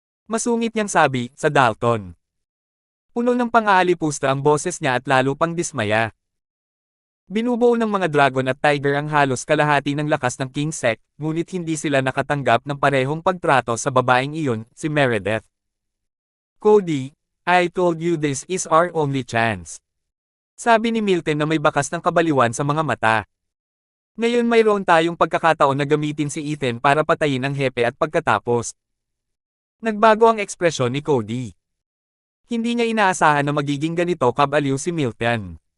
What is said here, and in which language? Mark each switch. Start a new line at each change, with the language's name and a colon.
Filipino: Masungit niyang sabi, sa Dalton. Puno ng pang-aalipusta ang boses niya at lalo pang dismaya. Binubuo ng mga Dragon at Tiger ang halos kalahati ng lakas ng King Sect, ngunit hindi sila nakatanggap ng parehong pagtrato sa babaeng iyon, si Meredith.
English: Cody, I told you this is our only chance.
Filipino: Sabi ni Milton na may bakas ng kabaliwan sa mga mata. Ngayon mayroon tayong pagkakataon na gamitin si Ethan para patayin ang hepe at pagkatapos. Nagbago ang ekspresyon ni Cody. Hindi niya inaasahan na magiging ganito kabaliw si Milton.